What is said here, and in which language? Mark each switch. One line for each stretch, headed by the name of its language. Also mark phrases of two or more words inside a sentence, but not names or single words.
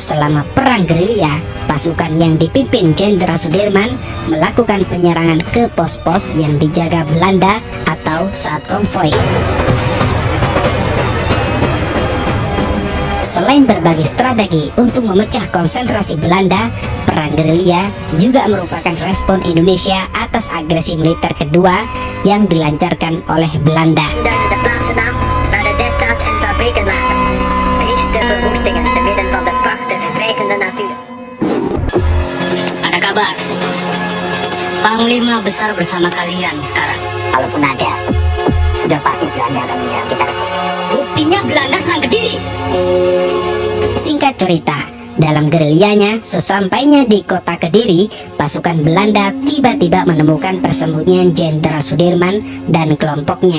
Indonesian: selama perang gerilya, pasukan yang dipimpin Jenderal Sudirman melakukan penyerangan ke pos-pos yang dijaga Belanda atau saat konvoi. Selain berbagai strategi untuk memecah konsentrasi Belanda, perang gerilya juga merupakan respon Indonesia atas agresi militer kedua yang dilancarkan oleh Belanda.
Dutch: Duiden de plaatsen aan waar de destina's en fabrieken lagen. Trieste verwoestingen te midden van de prachtige zwijgende natuur.
Indonesian: Ada kabar? Panglima besar bersama kalian sekarang. Kalaupun ada, sudah pasti Belanda akan menyerang kita ke sini. Buktinya Belanda serang Kediri. Singkat cerita, dalam gerilyanya, sesampainya di kota Kediri, pasukan Belanda tiba-tiba menemukan persembunyian Jenderal Sudirman dan kelompoknya.